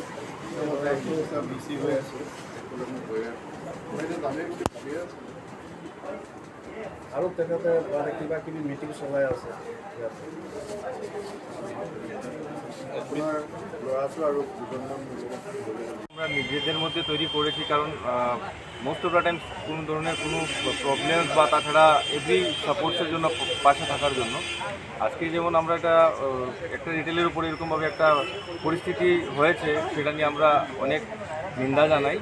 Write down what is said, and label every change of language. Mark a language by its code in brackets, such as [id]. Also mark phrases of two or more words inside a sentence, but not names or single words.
[as] বিচি হৈ আছে আৰু তেখেতে মানে কিবা কিবি মিটিং চলাই আছে ইয়াতে। আপোনাৰ ল'ৰাটো আৰু দুজনমান [bn] আমরা নিজেদের মধ্যে তৈরি করেছি, কারণ [en] most of the time [bn] কোনো ধরনের কোনো প্রবলেম বা তাছাড়া [en] every supports [bn] জন্য পাশে থাকার জন্য। আজকে যেমন আমরা একটা রিটেলের উপরে এরকমভাবে একটা পরিস্থিতি হয়েছে, সেটা নিয়ে আমরা অনেক নিন্দা জানাই।